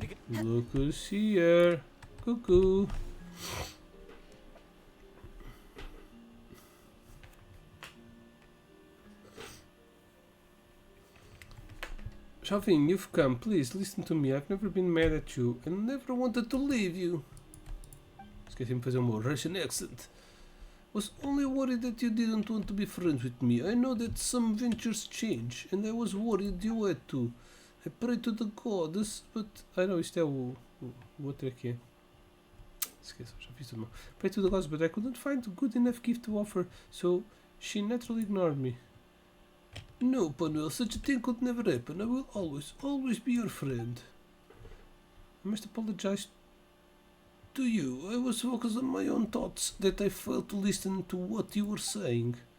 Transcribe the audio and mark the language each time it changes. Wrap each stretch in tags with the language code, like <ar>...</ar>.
<en>Look who's here. Cuckoo. Shavin, you've come. Please listen to me. I've never been mad at you and never wanted to leave you.</en> <pt>Esqueci-me de fazer um Russian accent.</pt> <en>Was only worried that you didn't want to be friends with me. I know that some ventures change, and I was worried you had to. I pray to the gods, but... I know,</en> <pt>isto é o outro aqui. Esqueçam, já fiz tudo mal.</pt> <en>Pray to the gods, but I couldn't find a good enough gift to offer, so she naturally ignored me. No, Panuel, such a thing could never happen. I will always be your friend. I must apologize to you. I was focused on my own thoughts that I failed to listen to what you were saying.</en>